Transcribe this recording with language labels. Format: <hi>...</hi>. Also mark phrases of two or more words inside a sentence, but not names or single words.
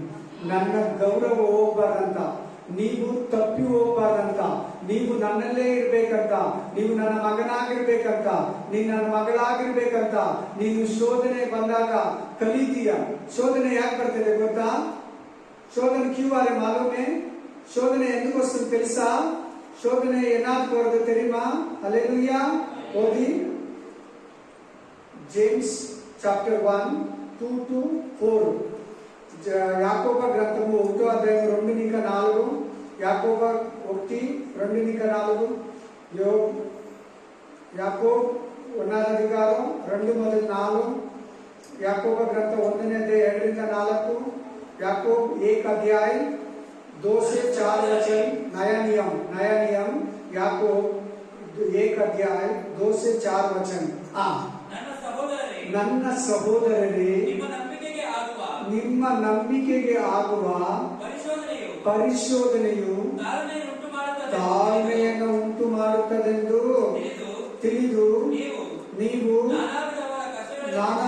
<kn>ನನ್ನ ಗೌರವ ಹೋಗ್ಬಾರ್ದಂತ, ನೀವು ತಪ್ಪಿ ಹೋಗ್ಬಾರ್ದಂತ, ನೀವು ನನ್ನಲ್ಲೇ ಇರ್ಬೇಕಂತ, ನೀವು ನನ್ನ ಮಗನಾಗಿರ್ಬೇಕಂತ, ನೀನು ನನ್ನ ಮಗಳಾಗಿರ್ಬೇಕಂತ. ನೀನು ಶೋಧನೆ ಬಂದಾಗ ಕಲಿತೀಯ. ಶೋಧನೆ ಯಾಕೆ ಬರ್ತದೆ ಗೊತ್ತಾ?</kn> <te>ಶೋಧನೆ</te> <hi>क्यूं आरे मालूम?</hi> <te>ಶೋಧನೆ ఎందుకు వస్తుంది తెలుసా?</te> <kn>ಶೋಧನೆ ಏನಾದ್ರು ಬರೋದು ತೆರಿಮಾ? ಹಲ್ಲೆಲೂಯಾ. ಓದಿ</kn> <en>James chapter</en> <kn>1:2-4.</kn> <te>యాకోబ గ్రంథము 1వ అధ్యాయం 2-4, యాకోబ 1:2-4, యాకోబ్ 1వ అధికారం 2-4, యాకోబ గ్రంథం 1ನೇ ಅಧ್ಯಾಯ 2-4,</te> <hi>యాకోబ్ 1 अध्याय 2-4 वचन, नया नियम याकोब 1 अध्याय 2-4 वचन.</hi> <kn>ನನ್ನ ಸಹೋದರರೇ, ನಿಮ್ಮ ನಂಬಿಕೆಗೆ ಆಗುವ ಪರಿಶೋಧನೆಯು ತಾಳ್ಮೆಯನ್ನು ಉಂಟು ಮಾಡುತ್ತದೆಂದು ತಿಳಿದು ನೀವು ನಾನಾ</kn>